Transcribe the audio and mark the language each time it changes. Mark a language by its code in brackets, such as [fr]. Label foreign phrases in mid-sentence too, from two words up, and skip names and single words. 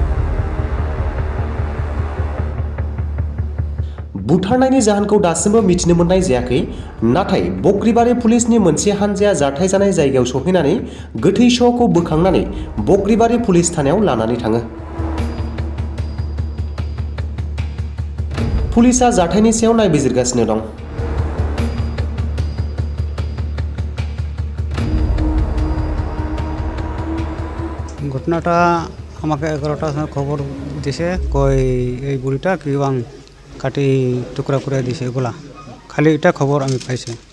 [brx] बुथारनायनि जाहोनखौ दासिमबो मिथिनो मोननाय जायाखै, नाथाय बग्रिबारि पुलिसनि मोनसे हानजाया जाथाय जानाय जायगायाव सौहैनानै गोथै सहखौ बोखांनानै बग्रिबारि पुलिस थानायाव लानानै थाङो। पुलिसा जाथायनि सायाव नायबिजिरगासिनो दं। [bn] ঘটনাটা আমাকে 11টার সময় খবর দিছে, কই এই বুড়িটা কি বাং কাটি টুকরা করে দিছে এগুলা, খালি এটা খবর আমি পাইছি।